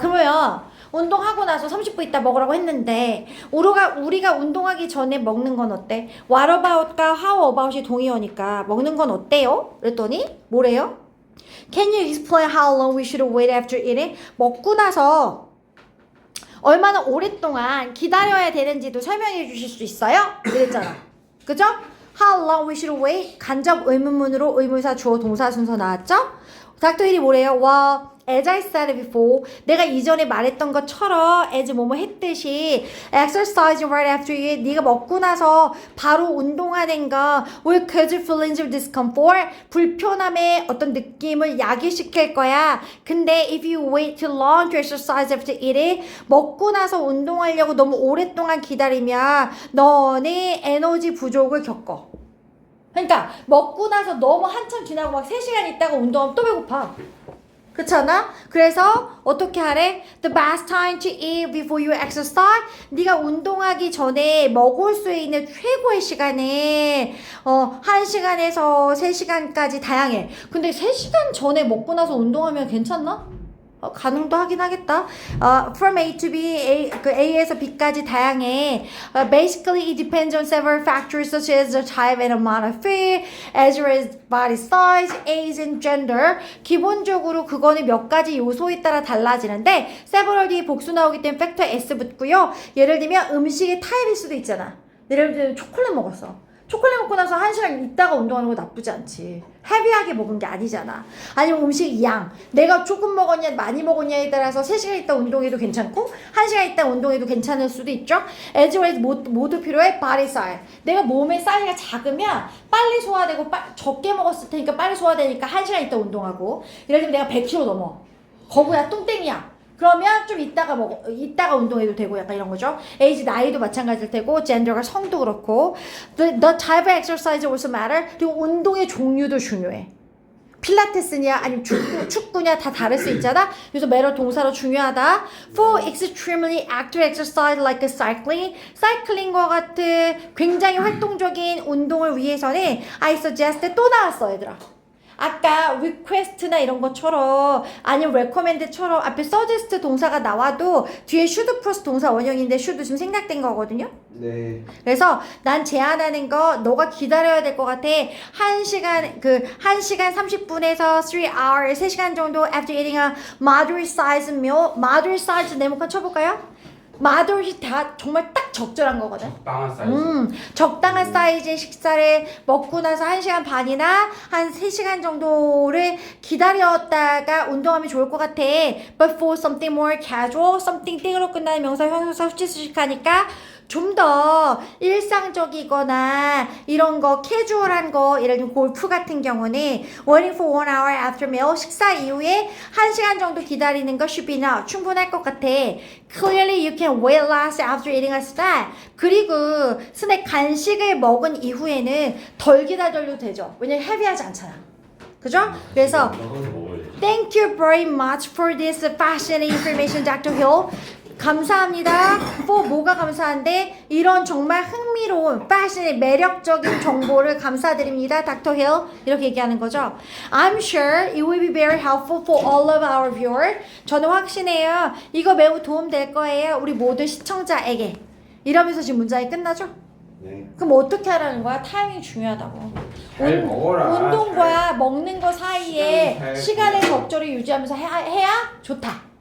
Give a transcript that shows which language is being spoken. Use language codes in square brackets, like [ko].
[ko] 그러면 운동하고 나서 30분 있다 먹으라고 했는데 우리가 운동하기 전에 먹는 건 어때? What about과 how about이 동의어니까 먹는 건 어때요? 그랬더니 뭐래요? [en] Can you explain how long we should wait after eating? [ko] 먹고 나서 얼마나 오랫동안 기다려야 되는지도 설명해 주실 수 있어요? 그랬잖아. 그죠? [en] How long we should wait? [ko] 간접 의문문으로 의문사 주어 동사 순서 나왔죠? 닥터 힐이 뭐래요? [en] Well, as I said before, [ko] 내가 이전에 말했던 것처럼 as 뭐뭐 했듯이 [en] exercising right after you eat, [ko] 네가 먹고 나서 바로 운동하는 거 [en] will cause feelings of discomfort, [ko] 불편함의 어떤 느낌을 야기시킬 거야. 근데 [en] if you wait too long to exercise after eating, [ko] 먹고 나서 운동하려고 너무 오랫동안 기다리면 너네 에너지 부족을 겪어. 그러니까 먹고 나서 너무 한참 지나고 막 3시간 있다가 운동하면 또 배고파. 그렇잖아? 그래서 어떻게 하래? [en] The best time to eat before you exercise. [ko] 네가 운동하기 전에 먹을 수 있는 최고의 시간은 1시간에서 3시간까지 다양해. 근데 3시간 전에 먹고 나서 운동하면 괜찮나? 가능도 하긴 하겠다. [en] From A to B, [ko] A에서 B까지 다양해. [en] Basically, it depends on several factors such as the type and amount of food, as well as body size, age, and gender. [ko] 기본적으로 그거는 몇 가지 요소에 따라 달라지는데 several 뒤에 복수 나오기 때문에 팩터 S 붙고요. 예를 들면 음식의 타입일 수도 있잖아. 예를 들면 초콜릿 먹었어. 초콜릿 먹고 나서 1시간 있다가 운동하는 거 나쁘지 않지. 헤비하게 먹은 게 아니잖아. 아니면 음식 양. 내가 조금 먹었냐 많이 먹었냐에 따라서 3시간 있다 운동해도 괜찮고 1시간 있다 운동해도 괜찮을 수도 있죠. as well as 모두 필요해. body size. 내가 몸의 사이즈가 작으면 빨리 소화되고 적게 먹었을 테니까 빨리 소화되니까 1시간 있다 운동하고. 예를 들면 내가 100kg 넘어. 거부야 뚱땡이야. 그러면 좀 이따가 운동해도 되고 약간 이런 거죠. [en] age, [ko] 나이도 마찬가지일 테고, [en] gender가 [ko] 성도 그렇고, [en] the type of exercise also matter. [ko] 그리고 운동의 종류도 중요해. 필라테스냐 아니면 축구냐 다 다를 수 있잖아. 그래서 매러 동사로 중요하다. [en] For extremely active exercise like cycling, [ko] 사이클링과 같은 굉장히 활동적인 운동을 위해서는 [en] I suggest [ko] 또 나왔어 얘들아. 아까 request나 이런 것처럼 아니면 recommend처럼 앞에 suggest 동사가 나와도 뒤에 should 플러스 동사 원형인데 should 지금 생략된 거거든요. 네. 그래서 난 제안하는 거 너가 기다려야 될 것 같아. 1시간 30분에서 3hours 3시간 정도 [en] after eating a moderate size meal. [ko] moderate size 네모칸 쳐볼까요? moderate 다 정말 딱 적절한 거거든. 적당한 사이즈. 적당한 사이즈의 식사를 먹고 나서 1시간 반이나 한 3시간 정도를 기다렸다가 운동하면 좋을 것 같아. [en] But for something more casual, [ko] something 띵으로 끝나는 명사, 형용사, 수치 수식하니까 좀 더 일상적이거나 이런 거 캐주얼한 거 예를 들면 골프 같은 경우는 [en] waiting for 1 hour after meal [ko] 식사 이후에 1시간 정도 기다리는 거 [en] should be enough [ko] 충분할 것 같아. [en] Clearly you can wait less after eating a snack. [ko] 그리고 스낵 간식을 먹은 이후에는 덜 기다려도 되죠. 왜냐면 헤비하지 않잖아. 그죠? [en] 그래서 Thank you very much for this fascinating information, Dr. [ko] Hill. 감사합니다. for 뭐가 감사한데 이런 정말 흥미로운 패션의 매력적인 정보를 감사드립니다. 닥터 힐 이렇게 얘기하는 거죠. [en] I'm sure it will be very helpful for all of our viewers. [ko] 저는 확신해요. 이거 매우 도움될 거예요. 우리 모든 시청자에게. 이러면서 지금 문장이 끝나죠? 네. 그럼 어떻게 하라는 거야? 타이밍이 중요하다고. 잘 먹어라. 운동과 먹는 거 사이에 시간을 시간을 적절히 유지하면서 해야 좋다.